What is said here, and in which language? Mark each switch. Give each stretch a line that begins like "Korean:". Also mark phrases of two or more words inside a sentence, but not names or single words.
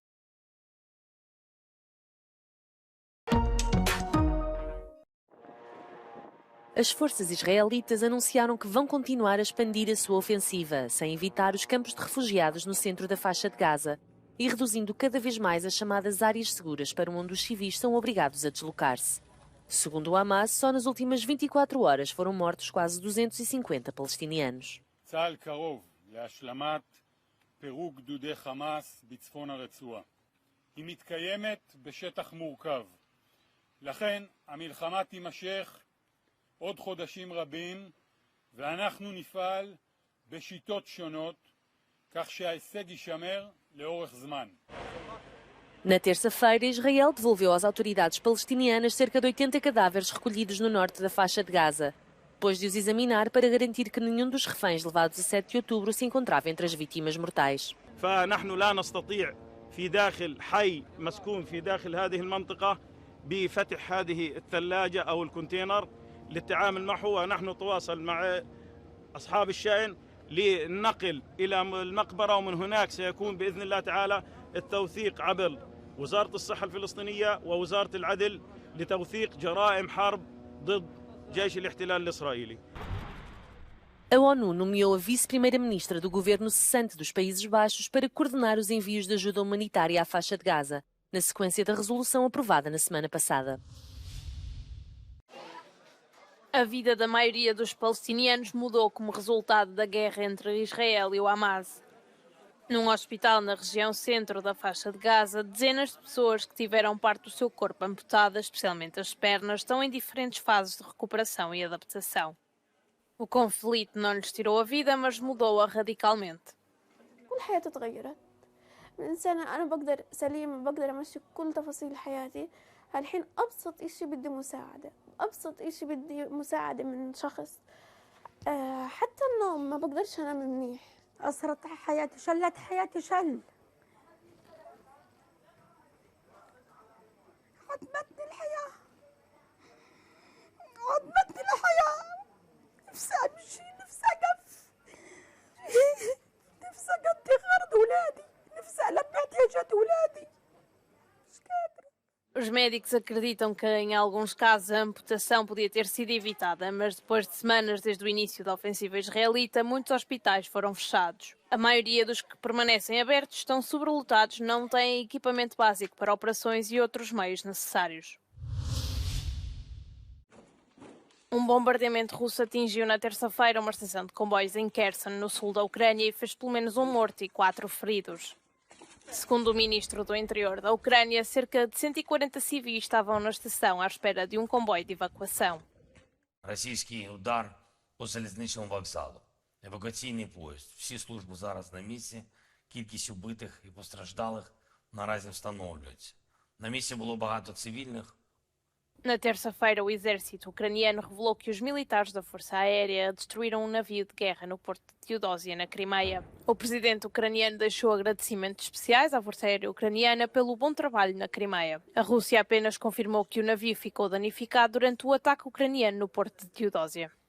Portuguese: As forças israelitas anunciaram que vão continuar a expandir a sua ofensiva, sem evitar os campos de refugiados no centro da faixa de Gaza e reduzindo cada vez mais as chamadas áreas seguras para onde os civis são obrigados a deslocar-se. Segundo o Hamas, só nas últimas 24 horas foram mortos quase 250 palestinianos.
Hebrew: צה"ל קרוב להשלמת פירוק גדודי חמאס בצפון הרצועה. היא מתקיימת בשטח מורכב. לכן המלחמה תימשך עוד חודשים רבים, ואנחנו נפעל בשיטות שונות, כך שההישג יישמר לאורך זמן.
Portuguese: Na terça-feira, Israel devolveu às autoridades palestinianas cerca de 80 cadáveres recolhidos no norte da faixa de Gaza, depois de os examinar para garantir que nenhum dos reféns levados a 7 de outubro se encontrava entre as vítimas mortais.
Arabic: فنحن لا نستطيع في داخل حي مسكون في داخل هذه المنطقة بفتح هذه الثلاجة أو الكونتينر للتعامل معه، ونحن نتواصل مع أصحاب الشأن للنقل إلى المقبرة، ومن هناك سيكون بإذن الله تعالى التوثيق عبر وزارة الصحة الفلسطينية ووزارة العدل لتوثيق جرائم حرب ضد جيش الاحتلال الإسرائيلي.
Portuguese: A ONU nomeou a vice-primeira-ministra do governo cessante dos Países Baixos para coordenar os envios de ajuda humanitária à faixa de Gaza, na sequência da resolução aprovada na semana passada. A vida da maioria dos palestinianos mudou como resultado da guerra entre Israel e o Hamas. Num hospital na região centro da faixa de Gaza, dezenas de pessoas que tiveram parte do seu corpo amputada, especialmente as pernas, estão em diferentes fases de recuperação e adaptação. O conflito não lhes tirou a vida, mas mudou-a radicalmente.
Arabic: كل حياتي تغيرت. من إنسانة أنا بقدر سليم بقدر أمشي كل تفاصيل حياتي. الحين أبسط إشي بدي مساعدة. أبسط إشي بدي مساعدة من شخص. حتى النوم ما بقدرش أنام منيح. أسرت حياتي، شلت حياتي شل. عدمتني الحياة. عدمتني الحياة. نفسي أمشي، نفسي أقف. نفسي أقضي غرض أولادي. نفسي ألبي احتياجات أولادي. مش قادرة.
Portuguese: Os médicos acreditam que, em alguns casos, a amputação podia ter sido evitada, mas depois de semanas desde o início da ofensiva israelita, muitos hospitais foram fechados. A maioria dos que permanecem abertos estão sobrelotados, não têm equipamento básico para operações e outros meios necessários. Um bombardeamento russo atingiu na terça-feira uma estação de comboios em Kherson, no sul da Ucrânia, e fez pelo menos 1 morto e 4 feridos. Segundo o ministro do Interior da Ucrânia, cerca de 140 civis estavam na estação à espera de um comboio de evacuação.
Ukrainian: Російський удар по залізничному вокзалу. Евакуаційний поїзд. Всі служби зараз на місці. Кількість убитих і постраждалих наразі встановлюється. На місці було багато цивільних.
Portuguese: Na terça-feira, o exército ucraniano revelou que os militares da Força Aérea destruíram um navio de guerra no porto de Teodósia, na Crimeia. O presidente ucraniano deixou agradecimentos especiais à Força Aérea Ucraniana pelo bom trabalho na Crimeia. A Rússia apenas confirmou que o navio ficou danificado durante o ataque ucraniano no porto de Teodósia.